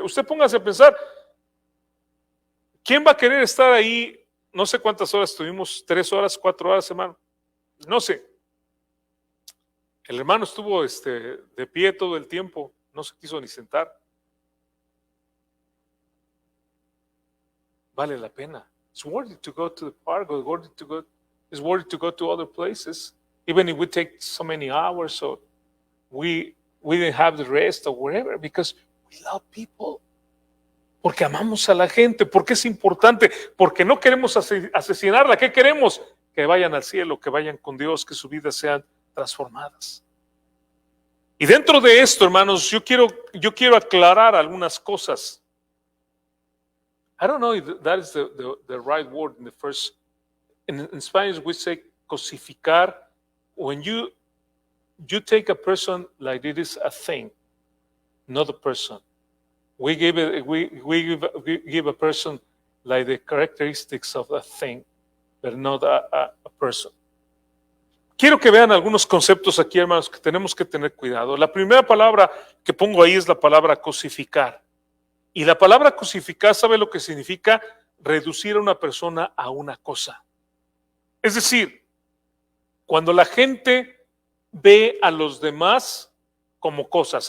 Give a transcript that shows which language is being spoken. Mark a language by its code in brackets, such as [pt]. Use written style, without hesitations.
[es] Usted póngase a pensar, ¿quién va a querer estar ahí? No sé cuántas horas estuvimos, 3 horas, 4 horas, hermano. No sé. El hermano estuvo de pie todo el tiempo, no se quiso ni sentar. Vale la pena. [en] It's worth it to go to the park, or it's worth it to go to other places, even if we take so many hours, or we didn't have the rest or whatever, because we love people. [es] Porque amamos a la gente, porque es importante, porque no queremos asesinarla. ¿Qué queremos? Que vayan al cielo, que vayan con Dios, que sus vidas sean transformadas. Y dentro de esto, hermanos, yo quiero aclarar algunas cosas. [en] I don't know if that is the right word in the first. In Spanish, we say cosificar. When you take a person like it is a thing, not a person. We give a person like the characteristics of a thing, but not a person. [es] Quiero que vean algunos conceptos aquí, hermanos, que tenemos que tener cuidado. La primera palabra que pongo ahí es la palabra cosificar. Y la palabra cosificar, ¿sabe lo que significa? Reducir a una persona a una cosa. Es decir, cuando la gente ve a los demás como cosas.